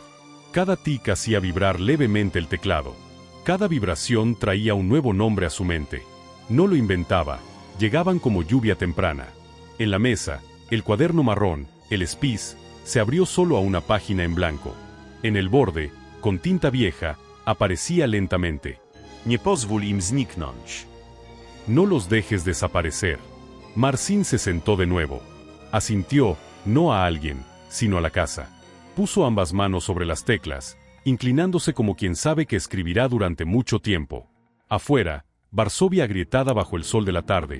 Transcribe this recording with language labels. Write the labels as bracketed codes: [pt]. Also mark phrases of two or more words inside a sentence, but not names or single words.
[es] Cada tic hacía vibrar levemente el teclado. Cada vibración traía un nuevo nombre a su mente. No lo inventaba, llegaban como lluvia temprana. En la mesa, el cuaderno marrón, el spis, se abrió solo a una página en blanco. En el borde, con tinta vieja, aparecía lentamente. [pl] Nie pozwól im zniknąć. [es] No los dejes desaparecer. Marcin se sentó de nuevo. Asintió, no a alguien, sino a la casa. Puso ambas manos sobre las teclas, inclinándose como quien sabe que escribirá durante mucho tiempo. Afuera, Varsovia agrietada bajo el sol de la tarde.